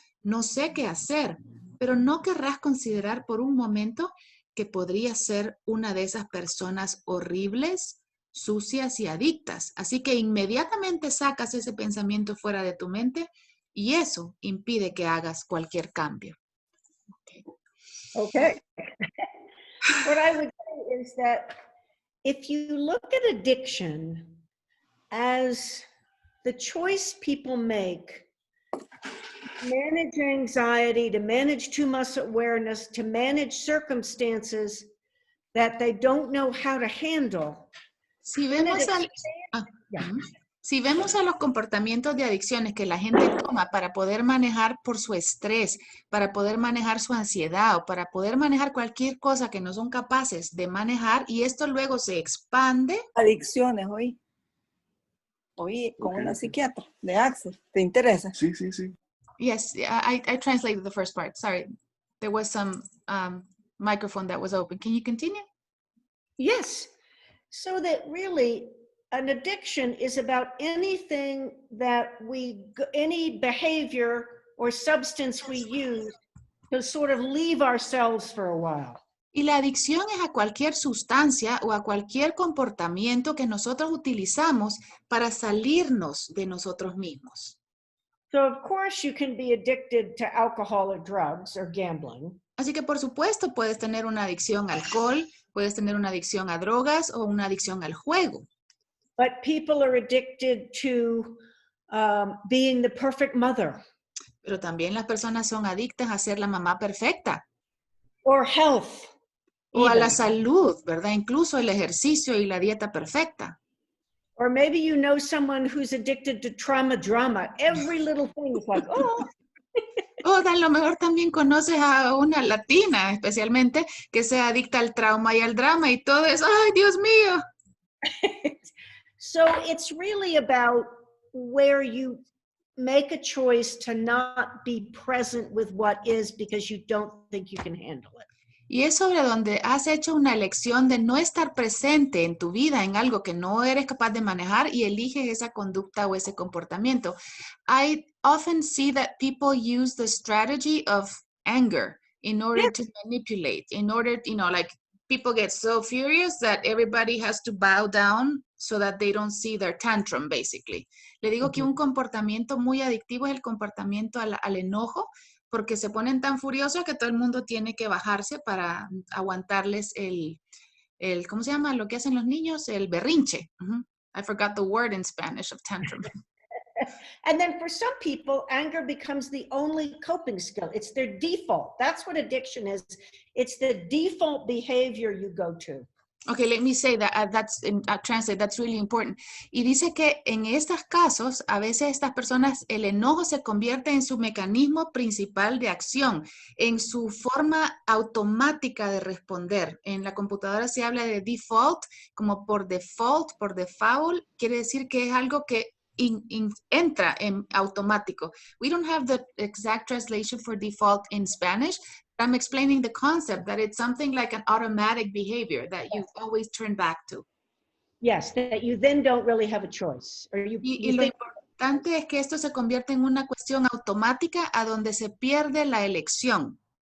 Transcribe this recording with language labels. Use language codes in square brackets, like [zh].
[es] No sé qué hacer, pero no querrás considerar por un momento que podrías ser una de esas personas horribles, sucias y adictas. Así que inmediatamente sacas ese pensamiento fuera de tu mente y eso impide que hagas cualquier cambio. [en] Okay. What I would say is that if you look at addiction as the choice people make to manage anxiety, to manage too much awareness, to manage circumstances that they don't know how to handle. [es] Si vemos, si vemos a los comportamientos de adicciones que la gente toma para poder manejar por su estrés, para poder manejar su ansiedad o para poder manejar cualquier cosa que no son capaces de manejar y esto luego se expande. Adicciones, oí con una psiquiatra de Access. ¿Te interesa? Sí, sí, sí. [en] Yes, I translated the first part. Sorry, there was some microphone that was open. Can you continue? Yes. So that really an addiction is about anything that any behavior or substance we use to sort of leave ourselves for a while. [es] Y la adicción es a cualquier sustancia o a cualquier comportamiento que nosotros utilizamos para salirnos de nosotros mismos. [en] So of course you can be addicted to alcohol or drugs or gambling. [es] Así que por supuesto puedes tener una adicción al alcohol, puedes tener una adicción a drogas o una adicción al juego. [en] But people are addicted to being the perfect mother. [es] Pero también las personas son adictas a ser la mamá perfecta. [en] Or health. [es] O a [en] even. [es] la salud, ¿verdad? Incluso el ejercicio y la dieta perfecta. [en] Or maybe you know someone who's addicted to trauma drama. Every little thing is like, oh. [es] O a lo mejor también conoces a una latina, especialmente, que sea adicta al trauma y al drama y todo eso. ¡Ay, Dios mío! [en] So it's really about where you make a choice to not be present with what is because you don't think you can handle it. [es] Y es sobre donde has hecho una elección de no estar presente en tu vida en algo que no eres capaz de manejar y eliges esa conducta o ese comportamiento. [en] I often see that people use the strategy of anger in order to manipulate, in order, like people get so furious that everybody has to bow down so that they don't see their tantrum, basically. [es] Le digo que un comportamiento muy adictivo es el comportamiento al enojo, porque se ponen tan furiosos que todo el mundo tiene que bajarse para aguantarles el ¿cómo se llama? Lo que hacen los niños, el berrinche. [en] I forgot the word in Spanish of tantrum. And then for some people, anger becomes the only coping skill. It's their default. That's what addiction is. It's the default behavior you go to. Okay, let me say that, translate, that's really important. [es] Y dice que en estos casos, a veces estas personas, el enojo se convierte en su mecanismo principal de acción, en su forma automática de responder. En la computadora se habla de default, como por default, por default, quiere decir que es algo que entra en automático. [en] We don't have the exact translation for default in Spanish, I'm explaining the concept that it's something like an automatic behavior that you always turn back to. Yes, that you then don't really have a choice. Or you [es] Lo [en] think, [es] importante es que esto se convierte en una cuestión automática a donde se pierde la elección.